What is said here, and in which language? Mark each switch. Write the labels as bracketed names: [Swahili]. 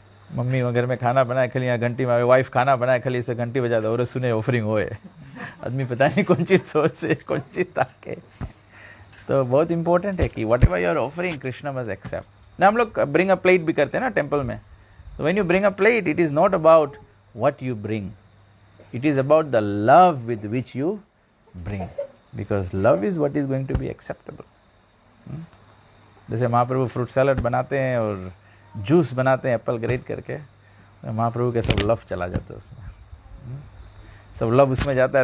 [Hindi] Mummy घर में खाना बनाए खाली यहाँ घंटी में, वाइफ खाना बनाए खाली इसे घंटी बजा दो और सुने ऑफरिंग होए, आदमी पता नहीं कौन चीज़ सोचे कौन चीज़ ताके। तो बहुत इंपॉर्टेंट है कि [English] Whatever you are offering Krishna must accept ना। [Hindi] हम लोग [English] bring a plate [Hindi] भी करते हैं ना टेम्पल में। [English] तो when you bring a plate, it is not about what you bring, it is about the love with which you bring, because love is what is going to be acceptable. [Hindi] जैसे महाप्रभु fruit salad बनाते हैं और juice बनाते हैं Apple great करके, तो महाप्रभु के सब लव चला जाता है उसमें, सब लव उसमें जाता है।